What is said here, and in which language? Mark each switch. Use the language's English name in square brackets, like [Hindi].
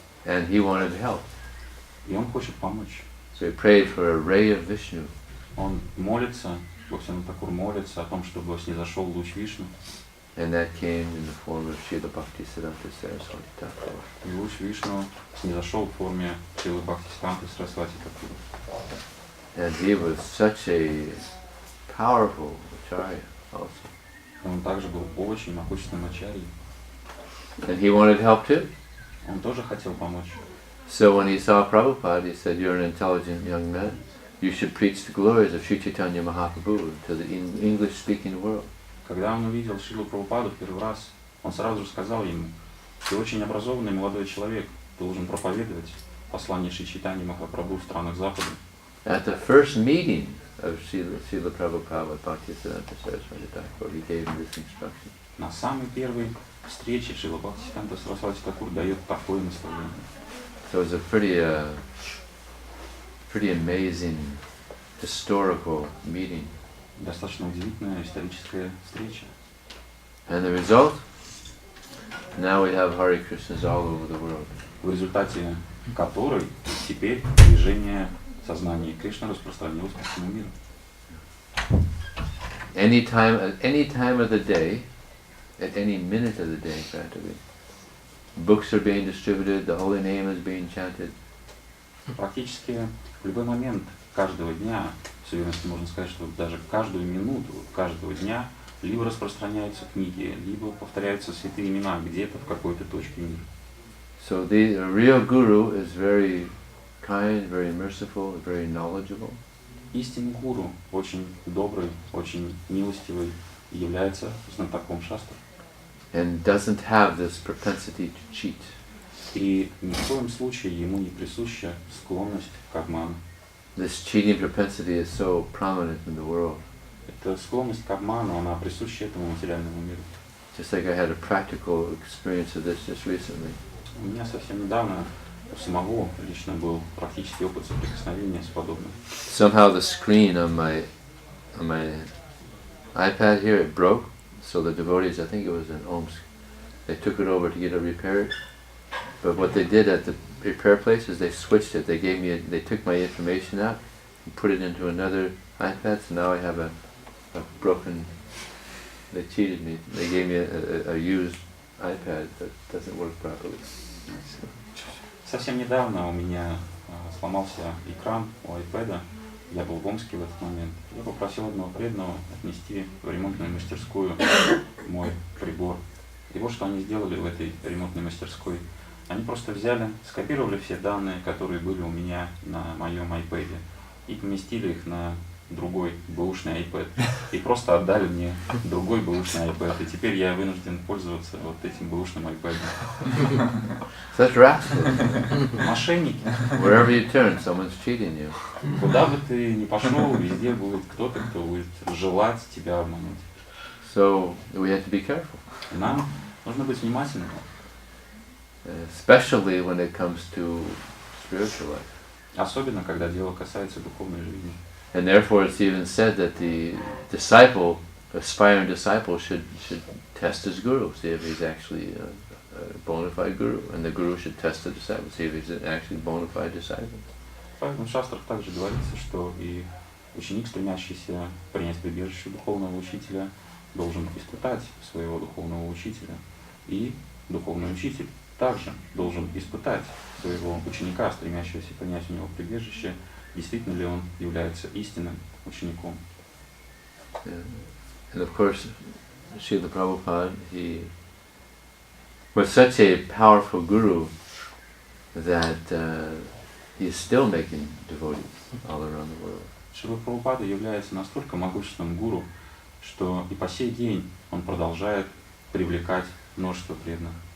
[English] And he wanted to help. [Russian] И он хочет помочь. [English] So he prayed for a ray of Vishnu. [Russian] Он молится, Бхактивинода Тхакур молится о том, чтобы снизошел луч Вишну. [English] And that came in the form of Srila Bhaktisiddhanta Saraswati Thakur. [Russian] И луч Вишну снизошел в форме Шрилы Бхактисиданты Сарасвати Тхакур. [English] And he was such a powerful acharya also. [Russian] Он также был очень могущественным ачарьей. [English] And he wanted help too. [Russian] Он тоже хотел помочь. [English] So when he saw Prabhupada, he said, "You're an intelligent young man. You should preach the glories of Sri Chaitanya Mahaprabhu to the English-speaking world." [Russian] Когда он увидел Шрилу Прабхупаду в первый раз, он сразу же сказал ему: «Ты очень образованный молодой человек, ты должен проповедовать послание Шри Чайтаньи Махапрабху в странах Запада». [English] At the first meeting of Srila Prabhupada with Bhaktisiddhanta Saraswati Thakur, he gave him this instruction. [Russian] На самой первой встрече Шрила Бхактисиданта Сарасвати Тхакур дает такое наставление. [English] So it was a pretty amazing historical meeting. [Russian] Достаточно удивительная историческая встреча. [English] And the result? Now we have Hare Krishnas all over the world. [Russian] В результате которой теперь движение сознания Кришны распространилось по всему миру. [English] At any time of the day, at any minute of the day practically, books are being distributed, the holy name is being chanted. [Russian] Практически в любой момент каждого дня, с уверенностью можно сказать, что даже каждую минуту каждого дня либо распространяются книги, либо повторяются святые имена где-то в какой-то точке мира. [English] So the real guru is very kind, very merciful, very knowledgeable. [Russian] Истинный гуру очень добрый, очень милостивый и является знатоком шастр. [English] And doesn't have this propensity to cheat. [Russian] И ни в коем случае ему не присуща склонность к обману. [English] This cheating propensity is so prominent in the world. [Russian] Эта склонность к обману, она присуща этому материальному миру. [English] Just like I had a practical experience of this just recently. [Russian] У меня совсем недавно у самого лично был практический опыт соприкосновения с подобным. [English] Somehow the screen on my iPad here, it broke. So the devotees, I think it was in Omsk, they took it over to get it repaired. But what they did at the repair place is they switched it. They took my information out and put it into another iPad. So now I have a broken. They cheated me. They gave me a used iPad that doesn't work properly. [Russian] Совсем недавно у меня сломался экран у iPad. Я был в Омске в этот момент. Я попросил одного преданного отнести в ремонтную мастерскую мой прибор. И вот что они сделали в этой ремонтной мастерской. Они просто взяли, скопировали все данные, которые были у меня на моем iPad, и поместили их на другой бэушный iPad. И просто отдали мне другой бэушный iPad. И теперь я вынужден пользоваться вот этим бэушным iPad. [English] Such rascals. [Russian] Мошенники. [English] Wherever you turn, someone's cheating you. [Russian] Куда бы ты ни пошел, везде будет кто-то, кто будет желать тебя обмануть. [English] So we have to be careful. [Russian] И нам нужно быть внимательными. [English] Especially when it comes to spiritual life. [Russian] Особенно, когда дело касается духовной жизни. [English] And therefore it's even said that the disciple, aspiring disciple, should test his guru, see if he's actually a bona fide guru, and the guru should test the disciple, see if he's an actually bona fide disciple. [Russian] Поэтому в шастрах также говорится, что и ученик, стремящийся принять прибежище духовного учителя, должен испытать своего духовного учителя. И духовный учитель также должен испытать своего ученика, стремящегося принять у него прибежище, действительно ли он является истинным учеником. [English] And of course, Srila Prabhupada, he was such a powerful guru that he is still making devotees all around the world. [Russian] Шрила Прабхупада является настолько могущественным гуру, что и по сей день он продолжает привлекать множество преданных.